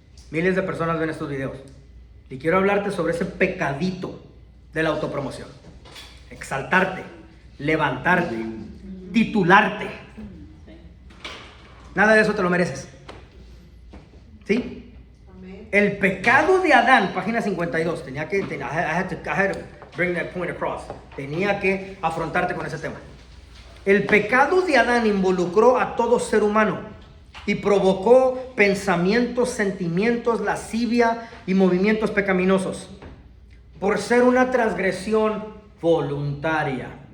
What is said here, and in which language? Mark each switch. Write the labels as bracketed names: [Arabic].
[Spanish] Miles de personas ven estos videos y quiero hablarte sobre ese pecadito de la autopromoción. Exaltarte, levantarte, titularte. Nada de eso te lo mereces. ¿Sí? El pecado de Adán, página 52, [English] I had to bring that point across. [Spanish] Tenía que afrontarte con ese tema. El pecado de Adán involucró a todo ser humano y provocó pensamientos, sentimientos, lascivia y movimientos pecaminosos por ser una transgresión voluntaria.